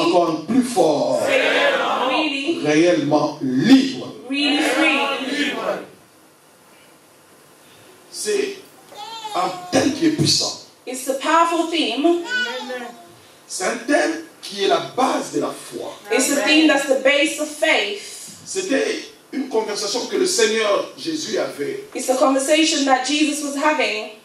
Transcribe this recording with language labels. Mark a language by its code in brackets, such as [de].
[fr] encore plus fort? [en] say really, [fr] Réellement libre. [en] really free. [fr] C'est un thème qui est puissant. [en] It's a powerful theme. [fr] C'est un thème qui est la base de la foi. [en] It's a theme that's the base of faith. [fr] C'était une conversation que le Seigneur Jésus avait [en] It's a conversation that Jesus was having